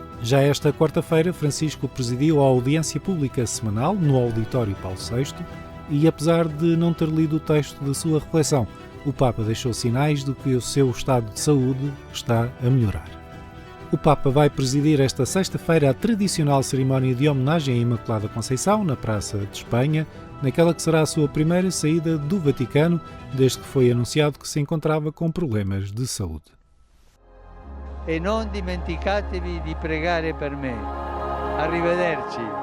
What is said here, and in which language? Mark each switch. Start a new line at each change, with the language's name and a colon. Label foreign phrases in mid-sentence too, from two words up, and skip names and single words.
Portuguese: Já esta quarta-feira, Francisco presidiu a audiência pública semanal no auditório Paulo VI e, apesar de não ter lido o texto de sua reflexão, o Papa deixou sinais de que o seu estado de saúde está a melhorar. O Papa vai presidir esta sexta-feira a tradicional cerimónia de homenagem à Imaculada Conceição, na Praça de Espanha, naquela que será a sua primeira saída do Vaticano, desde que foi anunciado que se encontrava com problemas de saúde.
Italian: E non dimenticatevi di pregare per me. Arrivederci.